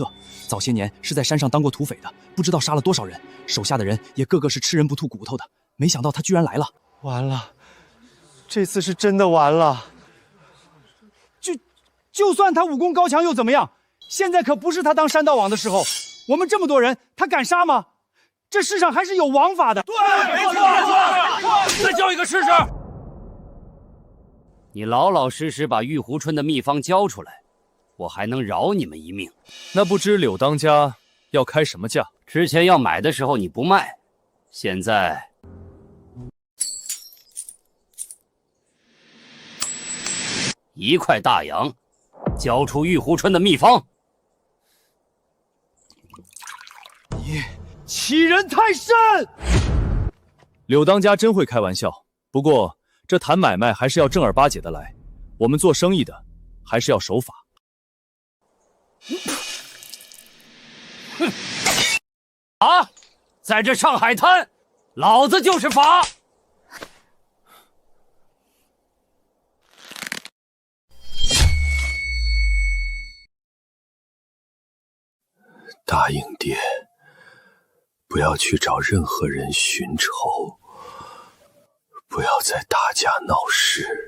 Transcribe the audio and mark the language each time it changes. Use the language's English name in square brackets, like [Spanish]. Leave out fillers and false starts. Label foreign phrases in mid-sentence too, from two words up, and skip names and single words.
[Chinese] 早些年是在山上当过土匪的，不知道杀了多少人，手下的人也个个是吃人不吐骨头的。没想到他居然来了，完了，这次是真的完了。就算他武功高强又怎么样？现在可不是他当山大王的时候。我们这麼多人，他敢殺嗎？這世上還是有王法的。對，沒錯，再叫一個試試。你老老實實把玉壺春的秘方交出來，我還能饒你們一命。那不知柳當家要開什麼價？之前要買的時候你不賣，現在1塊大洋，交出玉壺春的秘方。你欺人太甚！柳當家真會開玩笑，不過這談買賣還是要正兒八經的來，我們做生意的還是要守法。哼！啊，在這上海灘，老子就是法。答應爹，不要去找任何人尋仇，不要再打架鬧事。